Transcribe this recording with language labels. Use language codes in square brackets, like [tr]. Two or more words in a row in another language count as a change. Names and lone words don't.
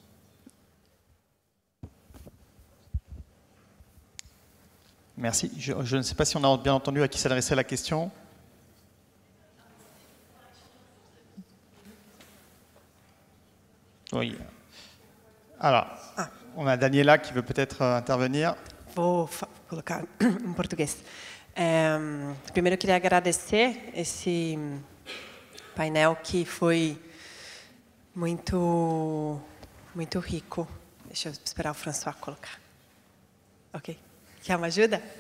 [fr] Merci. Je ne sais pas si on a bien entendu à qui s'adressait la question. Oui. Alors, on a Daniela qui veut peut-être intervenir. [pt] Vou colocar em português. Primeiro eu queria agradecer esse painel que foi muito rico. Deixa eu esperar o François colocar. Ok. Quer uma ajuda?